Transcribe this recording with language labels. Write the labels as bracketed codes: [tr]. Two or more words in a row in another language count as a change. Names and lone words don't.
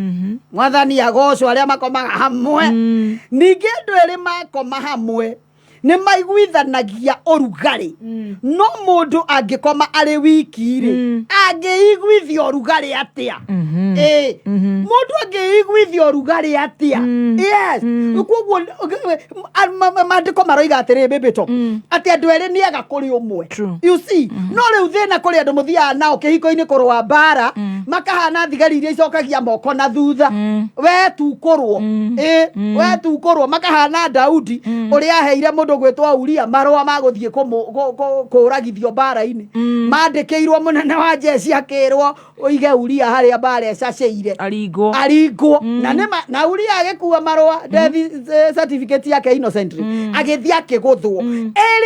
[ki] mwathani agocwo aria makomaga hamwe ningi andu eri makoma hamwe nĩ maiguithanagia ũrugarĩ no mũndũ angĩkoma arĩ wiki rĩ angĩiguithia ũrugarĩ atĩa mũndũ angĩiguithia ũrugarĩ atĩa yes koguo maandĩko maroiga atĩrĩ bĩbĩto atĩ andũ erĩ nĩ ega kũrĩ ũmwe [en] you see [ki] no rĩu thĩna kũrĩ andũ mũthiaga nao kĩhiko-inĩ kũrũa mbara makahana thigari iria icokagia moko na thutha we tu kũrũa makahana Daudi ũrĩa aheire mũndũ gwĩtwo Uria marũa ma gũthiĩ kũragithio mbara-inĩ mandĩkĩirwo mũnene wa jeshi akĩrwo ũige Uria harĩa mbara ĩcacĩire aringwo na Uria agĩkua marũa [en] death certificate [ki] yake innocent agĩthiĩ akĩgũthwo erĩ